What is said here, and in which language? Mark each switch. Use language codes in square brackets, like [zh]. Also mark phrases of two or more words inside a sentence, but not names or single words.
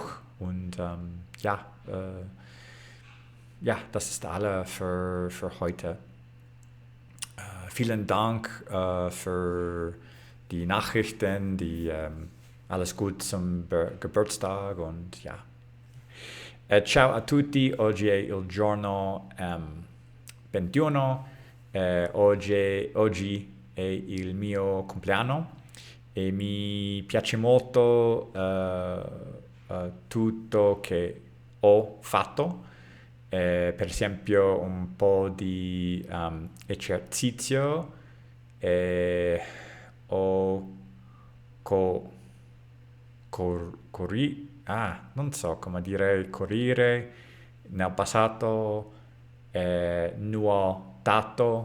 [de] Und ja, das ist alles für heute. Vielen Dank für die Nachrichten, alles gut zum Geburtstag und ja. [it] Ciao a tutti, oggi è il giorno 21, oggi è il mio compleanno e mi piace molto tutto che ho fatto, per esempio un po' di esercizio e non so come dire correre nel passato, nuotato.